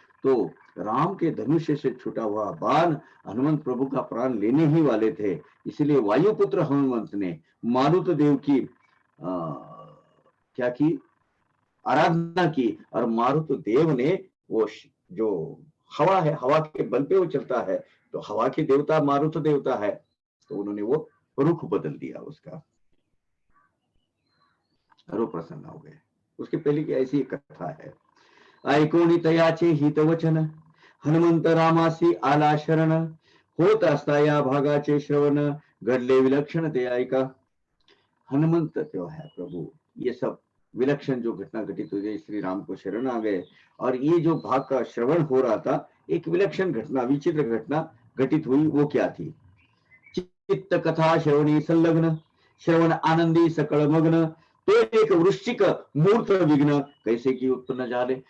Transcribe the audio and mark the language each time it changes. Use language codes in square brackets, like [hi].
[hi] तो राम के धनुष से छूटा हुआ बाण हनुमंत प्रभु का प्राण लेने ही वाले थे, इसलिए वायुपुत्र हनुमंत ने मारुत देव की क्या की, आराधना की, और मारुत देव ने वो जो हवा है, हवा के बल पे वो चलता है, तो हवा के देवता मारुत देवता है, तो उन्होंने वो रुख बदल दिया उसका और वो प्रसन्न हो गए। उसके पहले की ऐसी एक कथा है। [mr] ऐकोणी तयाचे हितवचन हनुमंत रामासी आला शरण होत असता या भागाचे श्रवण घडले विलक्षण ते ऐका। [hi] हनुमंत जो है प्रभु, ये सब विलक्षण जो घटना घटित हुई, श्री राम को शरण आ गए और ये जो भाग का श्रवण हो रहा था, एक विलक्षण घटना, विचित्र घटना घटित हुई। वो क्या थी? [mr] चित्त कथा श्रवणी संलग्न श्रवण आनंदी सकल मग्न तो एक वृश्चिक मूर्त विघ्न कैसे की उत्पन्न जाले।